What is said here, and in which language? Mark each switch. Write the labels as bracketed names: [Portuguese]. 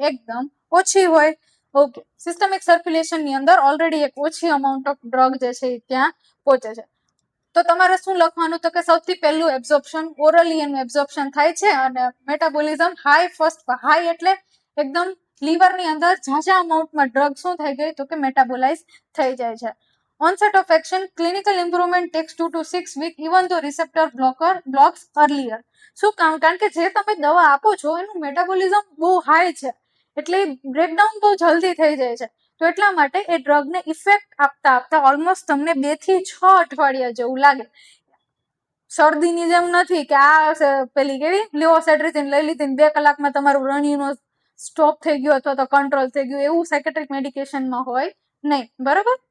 [Gujarati] એકદમ ઓછી હોય. ઓકે, સિસ્ટમિક સર્ક્યુલેશનની અંદર ઓલરેડી એક ઓછી અમાઉન્ટ ઓફ ડ્રગ જે છે એ ત્યાં પહોંચે છે. તો તમારે શું લખવાનું તો કે સૌથી પહેલું એબ્ઝોર્પ્શન, ઓરલી એનું એબ્ઝોર્પ્શન થાય છે અને મેટાબોલિઝમ હાઈ. ફર્સ્ટ હાઈ એટલે એકદમ લીવરની અંદર ઝાઝા અમાઉન્ટમાં ડ્રગ શું થઈ ગઈ તો કે મેટાબોલાઇઝ થઈ જાય છે. [English] onset of action, clinical improvement takes 2 to 6 weeks even though receptor blocks earlier. [Gujarati] શું કામ? કારણ કે જે તમે દવા આપો છો એનું મેટાબોલિઝમ બહુ હાઈ છે, એટલે બ્રેકડાઉન બહુ જલ્દી થઈ જાય છે. તો એટલા માટે એ ડ્રગને ઇફેક્ટ આપતા ઓલમોસ્ટ તમને 2 થી 6 અઠવાડિયા જેવું લાગે. શરદીની જેમ નથી કે આ પેલી કેવી લિવોસેટ્રિઝિન લઈ લીધી 2 કલાકમાં તમારું રણીનો સ્ટોપ થઈ ગયો અથવા તો કંટ્રોલ થઈ ગયું, એવું સાયકેટ્રિક મેડિકેશનમાં હોય નહીં. બરાબર.